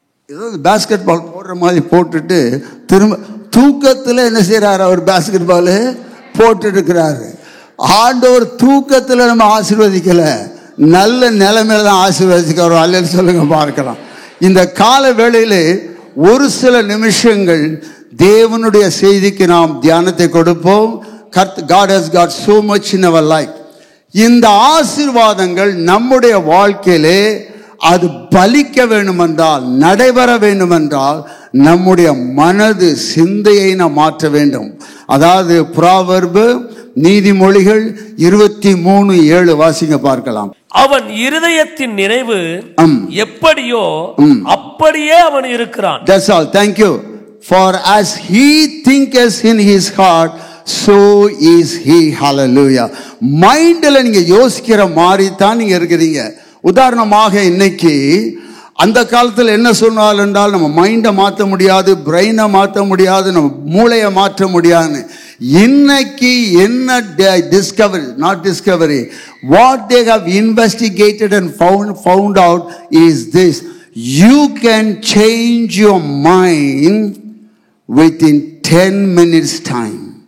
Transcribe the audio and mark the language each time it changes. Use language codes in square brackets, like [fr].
[ta] ஏதோ பேஸ்கெட் பால் போடுற மாதிரி போட்டுட்டு திரும்ப தூக்கத்தில் என்ன செய்யறாரு, அவர் பேஸ்கெட் பால் போட்டுட்டு இருக்கிறாரு. ஆண்டவர் தூக்கத்தில் நம்ம ஆசீர்வதிக்கல, நல்ல நிலைமையில தான் ஆசீர்வதிக்கிறோம். அல்ல சொல்லுங்க பார்க்கலாம். இந்த கால வேளையிலே ஒரு சில நிமிஷங்கள் தேவனுடைய செய்திக்கு நாம் தியானத்தை கொடுப்போம். [en] God has got so much in our life. [ta] இந்த ஆசீர்வாதங்கள் நம்முடைய வாழ்க்கையிலே அது பலிக்க வேண்டுமென்றால், நடைபெற வேண்டுமென்றால் நம்முடைய மனது சிந்தையை நாம் மாற்ற வேண்டும். அதாவது ப்ராவர்பு நீதிமொழிகள் 23:7 வாசிங்க பார்க்கலாம். அவன் இருதயத்தின் நினைவு எப்படியோ அப்படியே அவன் இருக்கிறான். [en] That's all. Thank you. For as he thinketh in his heart, so is he. Hallelujah. [ta] மைண்ட்ல நீங்க யோசிக்கிற மாதிரி தான் நீங்க இருக்கிறீங்க. உதாரணமாக இன்னைக்கு அந்த காலத்தில் என்ன சொன்னால் என்றால், நம்ம மைண்டை மாற்ற முடியாது, பிரெயினை மாற்ற முடியாது, நம்ம மூளையை மாற்ற முடியாது. இன்னைக்கு என்ன [en] Discovery, not discovery, what they have investigated and found out is this: you can change your mind within 10 minutes time.